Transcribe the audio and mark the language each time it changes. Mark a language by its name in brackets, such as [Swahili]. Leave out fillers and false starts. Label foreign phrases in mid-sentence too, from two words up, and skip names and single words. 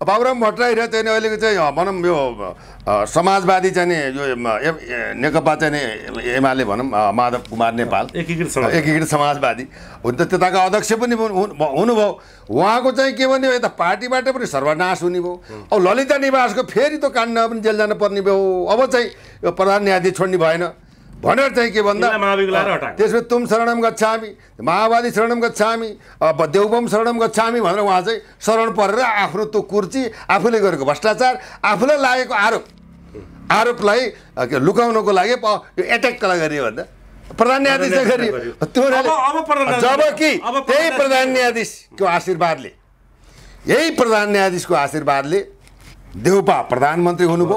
[Nepali] बाबुराम भट्टराई र चाहिँ अहिलेको चाहिँ भनौँ यो समाजवादी चाहिँ नि यो नेकपा चाहिँ नि एमाले भनौँ माधव कुमार नेपाल एकीकृत समाजवादी हुन त त्यताका अध्यक्ष पनि हुनुभयो। उहाँको चाहिँ के भन्यो यता पार्टीबाट पनि सर्वनाश हुने भयो। अब ललिता निवासको फेरि त काण्डमा पनि जेल जानु पर्ने भयो। अब चाहिँ यो प्रधान न्यायाधीश छोड्ने भएन भनेर चाहिँ के भन्दा त्यसमा [Pali] तुम शरणम गच्छामी, माओवादी शरणम गच्छामी, देवबम शरणम गच्छामी [Nepali] भनेर उहाँ चाहिँ शरण परेर आफ्नो त्यो कुर्ची आफूले गरेको भ्रष्टाचार आफूलाई लागेको आरोपलाई लुकाउनको लागि यो एट्याक गरियो भन्दा प्रधान न्यायाधीश गरियो। जबकि त्यही प्रधान न्यायाधीशको आशीर्वादले देउपा प्रधानमन्त्री हुनुभयो।